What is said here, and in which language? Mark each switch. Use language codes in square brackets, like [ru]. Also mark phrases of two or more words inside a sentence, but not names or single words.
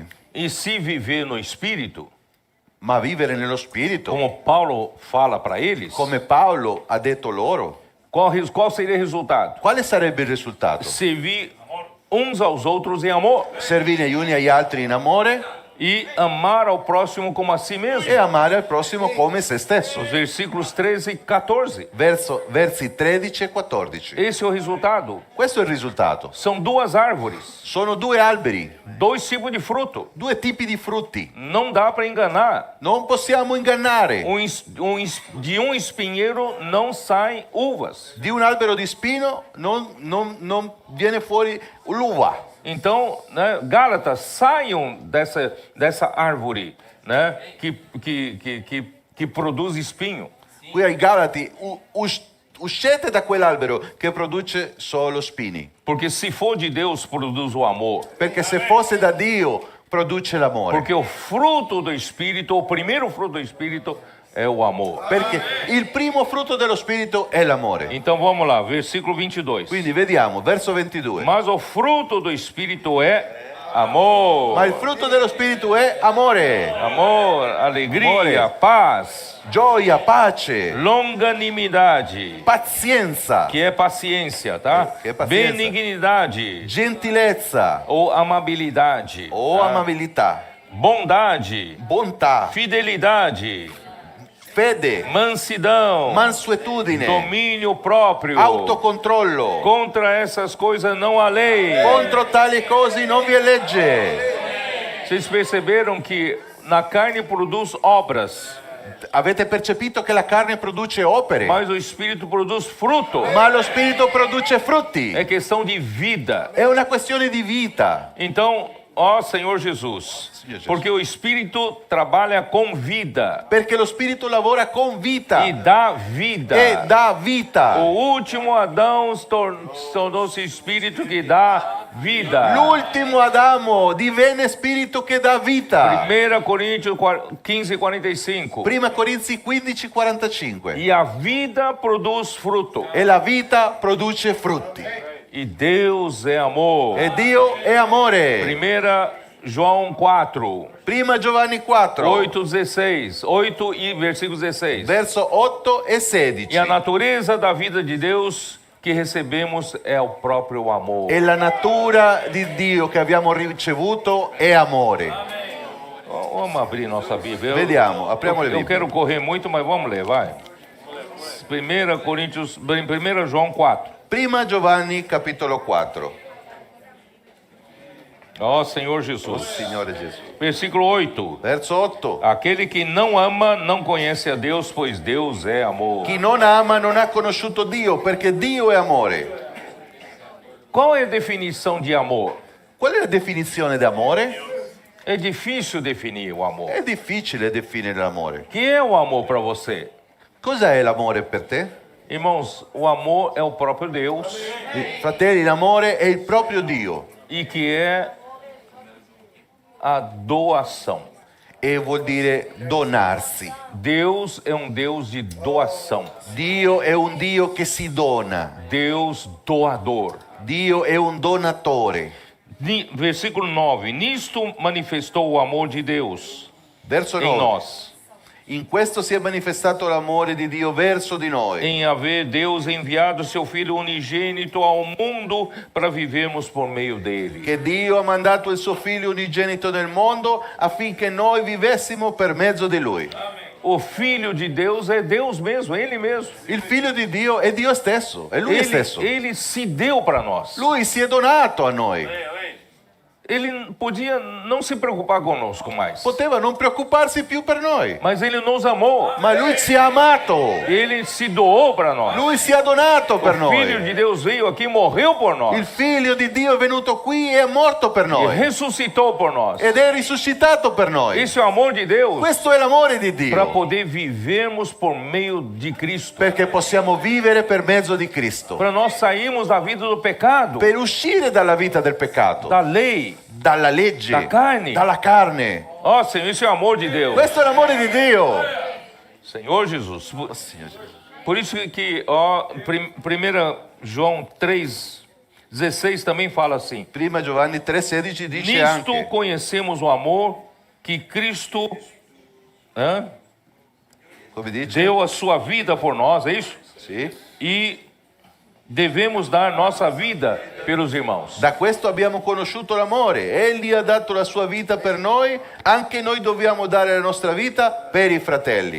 [pt] E se viver no Espírito, [it] Ma vivere nello Spirito, [pt] como Paulo fala para eles, [it] come Paolo ha detto loro, [pt] qual seria o resultado? [it] quale sarebbe il risultato? [pt] Servir uns aos outros em amor [it] Servire gli uni agli altri in amore [pt] e amar ao próximo como a si mesmo. [it] e amare al prossimo come se stesso. [pt] Os versículos 13 e 14. [it] Versi 13 e 14. [pt] Esse é o resultado. [it] Questo è il risultato. [pt] São duas árvores, [it] Sono due alberi, [pt] dois tipos de fruto. [it] due tipi di frutti. [pt] Não dá para enganar. [it] Non possiamo ingannare. [pt] De um espinheiro não saem uvas. [it] Di un albero di spino non viene fuori l'uva. [pt] Então, né, Gálatas, saiam dessa árvore, né, que produz espinho. [it] Qui ai Galati, uscite da quell'albero che produce solo spini. [pt] Porque se for de Deus, produz o amor. [it] Perché se fosse da Dio, produce l'amore. [pt] Porque o fruto do Espírito, o primeiro fruto do Espírito é o amor. [it] Perché il primo frutto dello Spirito è l'amore. [pt] Então vamos lá, versículo 22. [it] Quindi vediamo, verso 22. [pt] Mas o fruto do Espírito é amor. [it] Ma il frutto dello Spirito è amore, [pt] Amor, alegria, [it] Amore. [pt] paz, [it] gioia, pace, [pt] longanimidade, [it] pazienza, [pt] que é paciência, tá? Que é paciência. Benignidade [it] gentilezza [pt] ou amabilidade, [it] o [pt] tá? [it] amabilità, [pt] Bondade, [it] bontà, [pt] fidelidade, [it] fede, [pt] mansidão, [it] mansuetudine, [pt] domínio próprio. [it] autocontrollo. [pt] Contra essas coisas não há lei. [it] Contro tali cose non vi è legge. [pt] Vocês perceberam que na carne produz obras, [it] Avete percepito che la carne produce opere, [pt] mas o Espírito produz fruto. [it] ma lo Spirito produce frutti. [pt] É questão de vida. [it] È una questione di vita. [pt] Então, ó Senhor Jesus, Senhor Jesus. porque o Espírito trabalha com vida [it] Perché lo Spirito lavora con vita [pt] e dá vida. [it] e dà vita. [pt] O último Adão tornou-se Espírito que dá vida. [it] L'ultimo Adamo divenne Spirito che dà vita. [pt] 1 Coríntios 15:45. [it] Prima Corinzi 15:45. [pt] E a vida produz fruto. [it] E la vita produce frutti. [pt] E Deus é amor. [it] E Dio è amore. [pt] 1 João 4, [it] Prima Giovanni 4, [pt] 8:16, 8 e versículo 16. [it] verso 8 e 16. [pt] E a natureza da vida de Deus que recebemos é o próprio amor. [it] E la natura di Dio che abbiamo ricevuto è amore. [pt] Vamos abrir nossa Bíblia. [it] Vediamo, apriamo le [pt] Eu [it] Bibbie. [pt] quero correr muito, mas vamos ler, vai. 1 João 4. [it] Prima Giovanni capitolo 4. [pt] Ó Senhor [it] Oh [pt] Jesus. [it] Signore Gesù. [pt] Versículo 8. [it] Verso 8. [pt] Aquele que não ama não conhece a Deus, pois Deus é amor. [it] Chi non ama non ha conosciuto Dio, perché Dio è amore. [pt] Qual é a definição de amor? [it] Qual è la definizione di amore? [pt] É difícil definir o amor. [it] È difficile definire l'amore. [pt] O que é o amor para você? [it] Cos'è l'amore per te? [pt] Irmãos, o amor é o próprio Deus [it] Fratelli, l'amore è il proprio Dio [pt] e que é a doação. [it] e vuol dire donarsi. [pt] Deus é um Deus de doação. [it] Dio è un Dio che si dona. [pt] Deus doador. [it] Dio è un donatore. [pt] Versículo 9. Nisto manifestou o amor de Deus [it] Verso [pt] em [it] 9. [pt] nós, [it] In questo si è manifestato l'amore di Dio verso di noi, [pt] em haver Deus enviado seu Filho unigênito ao mundo para vivermos por meio dele. [it] che Dio ha mandato il suo figlio unigenito nel mondo affinché noi vivessimo per mezzo di lui. [pt] O Filho de Deus é Deus mesmo, Ele mesmo. [it] Il figlio di Dio è Dio stesso, è lui stesso. [pt] Ele se deu para nós. [it] Lui si è donato a noi. [pt] Ele podia não se preocupar conosco mais, [it] Poteva non preoccuparsi più per noi, [pt] mas Ele nos amou. [it] ma lui ci ha amato. [pt] Ele se doou para nós. [it] Lui si è donato per [pt] O Filho [it] noi. [pt] de Deus veio aqui e morreu por [it] Il [pt] nós. [it] figlio di Dio è venuto qui e è morto per [pt] E [it] noi [pt] ressuscitou por nós. [it] ed è risuscitato per noi. [pt] Esse é o amor de Deus [it] Questo è l'amore di [pt] para [it] Dio, [pt] poder vivermos por meio de Cristo. [it] perché possiamo vivere per mezzo di Cristo, [pt] Para nós sairmos da vida do pecado, [it] per uscire dalla vita del peccato, [pt] da lei. [it] dalla legge, [pt] Da carne. [it] dalla carne. [pt] Ó Senhor, isso é o amor de Deus. [it] Questo è l'amore di Dio. [pt] Senhor Jesus. Por isso que, ó, 1 João 3,16 também fala assim. [it] Prima Giovanni 3,16 dice [pt] Nisto [it] anche, [pt] conhecemos o amor que Cristo [it] come dice? [pt] deu a sua vida por nós, é isso? [it] Sì. [pt] E devemos dar nossa vida pelos irmãos. [it] Da questo abbiamo conosciuto l'amore. Egli ha dato la sua vita per noi, anche noi dobbiamo dare la nostra vita per i fratelli.